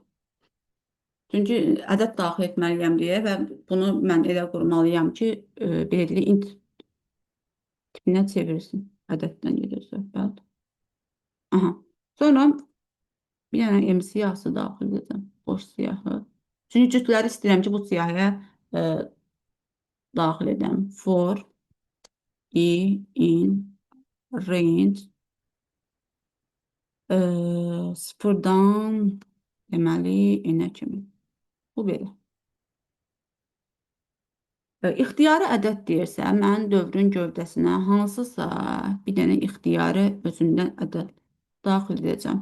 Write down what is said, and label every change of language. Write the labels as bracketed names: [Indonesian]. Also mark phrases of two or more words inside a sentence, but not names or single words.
[Azerbaijani] Çünki ədəd daxil etməliyəm deyə və bunu mən elə qurmalıyam ki, belirli int tipinə çevirsin. Ədəddən gedir söhbət. Aha. Sonra bir dənə M siyahısı daxil edəcəm. Boş siyahı. Çünki cütləri istəyirəm ki, bu siyahıya daxil edəm. [English] For in range [Azerbaijani] sıfırdan deməli n-ə kimi. Bu belə. İxtiyari ədəd deyirsə, mən dövrün gövdəsinə hansısa bir dənə ixtiyari özündən ədəd daxil edəcəm.